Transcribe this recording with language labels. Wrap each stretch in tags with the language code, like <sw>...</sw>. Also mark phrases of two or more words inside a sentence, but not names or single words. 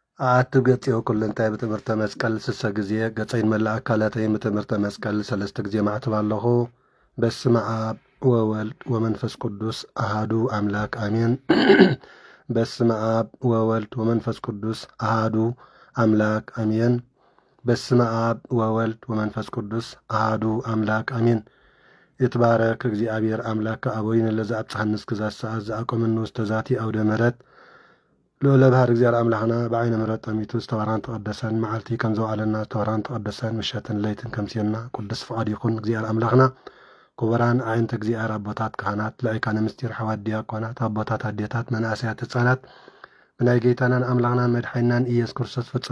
<ti>ተዓትብ ገጺኦ ኩሉ እንታይ ብትምህርተ መስቀል ስሰ ጊዜ ገጸይን መላእ አካላተይ ብትምህርተ መስቀል ሰለስተ ጊዜ ማዕትብ ኣለኹ።</ti> <gez>በስመ አብ ወወልድ ወመንፈስ ቅዱስ አሃዱ አምላክ አሜን። በስመ አብ ወወልድ ወመንፈስ ቅዱስ አሃዱ አምላክ አሜን። በስመ አብ ወወልድ ወመንፈስ ቅዱስ አሃዱ አምላክ አሜን። ይትባረክ እግዚአብሔር አምላክ አቦይነ ለዛ አብጽሐንስ ክዛት ሰዓት ዘአቆመን ውስተ ዛቲ አውደ ምሕረት ልዑለ ባህር</gez> <ti>እግዚአብሔር አምላኽና በዓይነ ምሕረት ጠሚቱ ዝተባራን ተቀደሰን መዓልቲ ከም ዘውዓለና ዝተባራን ተቀደሰን ምሸትን ለይትን ከምሲልና ቅዱስ ፍቃድ ይኹን እግዚአብሔር አምላኽና። ክቡራን ዓይነተ እግዚአብሔር አቦታት ካህናት፣ ላይካነ ምስጢር ሓዋት ዲያቆናት፣ አቦታት አዴታት፣ መናእሰያት ህፃናት ብናይ ጌታናን አምላኽናን መድሓኒናን ኢየሱስ ክርስቶስ ፍጹም</ti>